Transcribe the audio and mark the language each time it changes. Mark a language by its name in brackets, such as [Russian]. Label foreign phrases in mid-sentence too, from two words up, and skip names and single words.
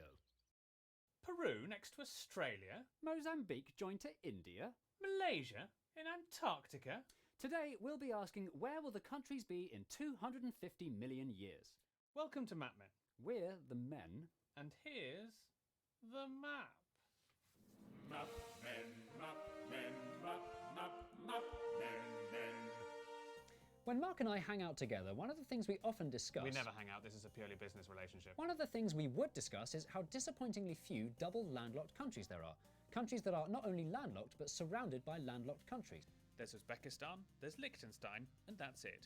[English] Peru next to Australia. Mozambique joined to India. Malaysia in Antarctica. Today we'll be asking, where will the countries be in 250 million years? Welcome to Map Men. We're the men. And here's the map. Map Men, Map Men, Map, Map, Map Men, Men. When Mark and I hang out together, one of the things we often discuss... We never hang out, this is a purely business relationship. One of the things we would discuss is how disappointingly few double landlocked countries there are. Countries that are not only landlocked, but surrounded by landlocked countries. There's Uzbekistan, there's Liechtenstein, and that's it.